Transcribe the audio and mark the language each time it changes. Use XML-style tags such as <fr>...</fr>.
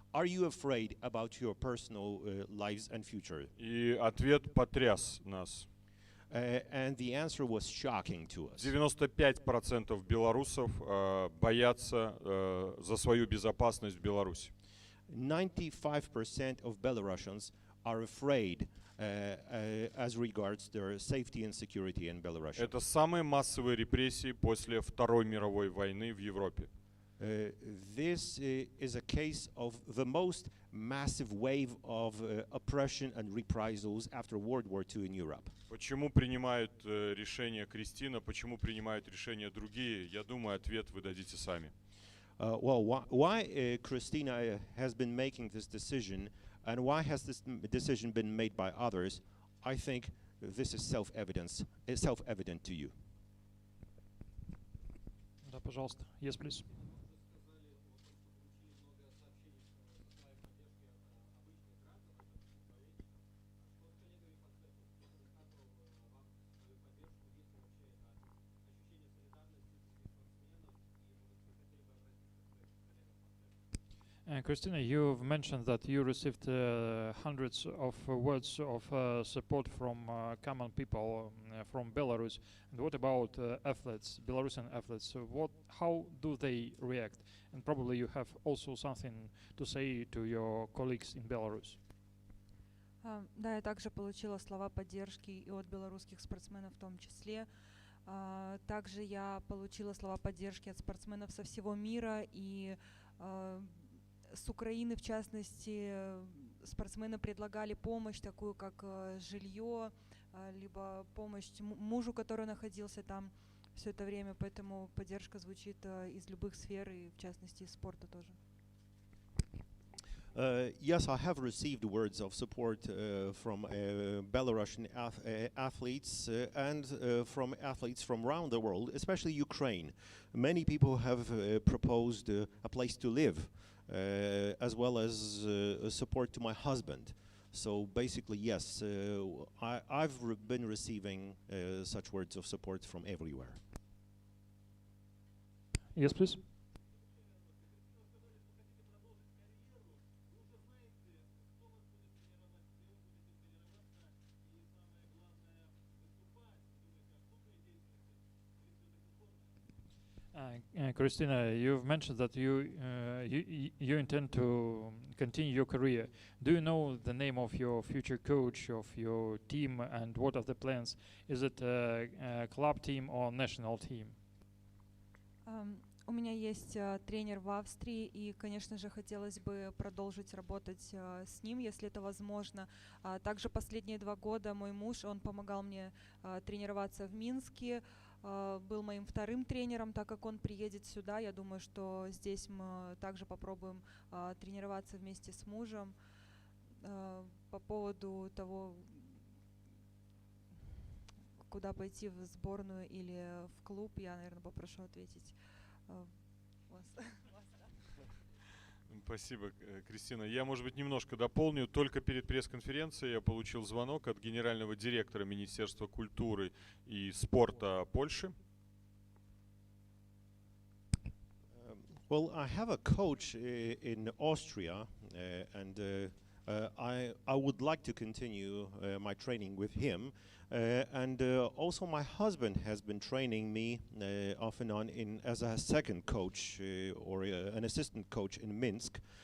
<en>Are you afraid about your personal lives and future?</en> <ru>И ответ потряс нас.</ru> <en>And the answer was shocking to us.</en> <ru>95% белорусов боятся за свою безопасность в Беларуси.</ru> <en>95% of Belarusians are afraid as regards their safety and security in Belarus.</en> <ru>Это самые массовые репрессии после Второй мировой войны в Европе.</ru> <en>This is a case of the most massive wave of oppression and reprisals after World War II in Europe.</en> <ru>Почему принимают решение Кристина, почему принимают решения другие? Я думаю, ответ вы дадите сами.</ru> <en>Well, why Kristina has been making this decision and why has this decision been made by others? I think this is self-evident to you.</en> <ru>Да, пожалуйста.</ru> <en>Yes, please. Christina, you've mentioned that you received hundreds of words of support from common people from Belarus. And what about athletes, Belarusian athletes? How do they react? And probably you have also something to say to your colleagues in Belarus.</en> <ru>Да, я также получила слова поддержки и от белорусских спортсменов в том числе. Также я получила слова поддержки от спортсменов со всего мира и с Украины, в частности, спортсмены предлагали помощь, такую как жилье, либо помощь мужу, который находился там все это время, поэтому поддержка звучит из любых сфер, и в частности из спорта тоже.</ru> <en>Yes, I have received words of support from Belarusian athletes and from athletes from around the world, especially Ukraine. Many people have proposed a place to live, as well as support to my husband. So basically, yes, I've been receiving such words of support from everywhere. Yes, please. Christina, you've mentioned that you intend to continue your career. Do you know the name of your future coach, of your team, and what are the plans? Is it a club team or national team?</en> <ru>У меня есть тренер в Австрии, и, конечно же, хотелось бы продолжить работать с ним, если это возможно. Также последние 2 года мой муж, он помогал мне тренироваться в Минске, был моим вторым тренером, так как он приедет сюда. Я думаю, что здесь мы также попробуем тренироваться вместе с мужем. По поводу того, куда пойти, в сборную или в клуб, я, наверное, попрошу ответить вас. Спасибо, Кристина. Я, может быть, немножко дополню. Только перед пресс-конференцией я получил звонок от генерального директора Министерства культуры и спорта Польши.</ru> <en>Well, I have a coach in Austria, and I would like to continue my training with him. And also my husband has been training me off and on as a second coach or an assistant coach in Minsk.</en>